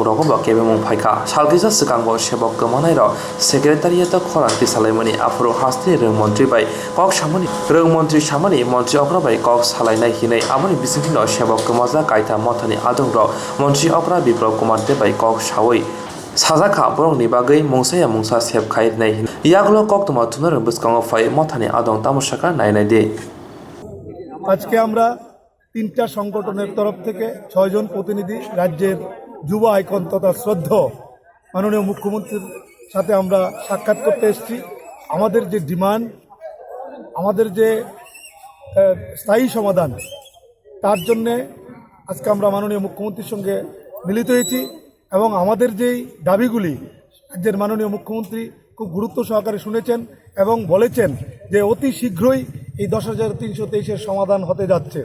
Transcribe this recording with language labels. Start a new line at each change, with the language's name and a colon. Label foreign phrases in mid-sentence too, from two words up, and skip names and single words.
Kok Borok: रगब केबेमुं फाइखा सालगिजा सिगांबो सेबक गोमानाय र सेक्रेटारियेट खरांति सालायमानि आफुरु हास्ति रों मन्त्रि बाय कक सामानि रों मन्त्रि सामानि मन्त्रि अग्रा बाय कक सालायनाय हिनै आबुनि बिसिंथिनो सेबक गोमाजा काइथाम मथानि आदंग्रक मन्त्रि अग्रा बिप्लब कुमार देबाय कक सावै साजाखा बरंनि बागै मुंसाया मुंसा सेबखाय नाय यागलो कक तमा तुनर बसकांग फाय मथानि आदं तामुसाका नायनाय दे
Bangla: আজকে আমরা তিনটা সংগঠনের তরফ থেকে 6 জন প্রতিনিধি রাজ্যের যুব আইকন তথা শ্রদ্ধেয় মাননীয় মুখ্যমন্ত্রীর সাথে আমরা সাক্ষাৎ করতে এসেছি। আমাদের যে ডিমান্ড, আমাদের যে স্থায়ী সমাধান, তার জন্যে আজকে আমরা মাননীয় মুখ্যমন্ত্রীর সঙ্গে মিলিত হয়েছি এবং আমাদের যেই দাবিগুলি রাজ্যের মাননীয় মুখ্যমন্ত্রী খুব গুরুত্ব সহকারে শুনেছেন এবং বলেছেন যে অতি শীঘ্রই এই 10,323-এর সমাধান হতে যাচ্ছে।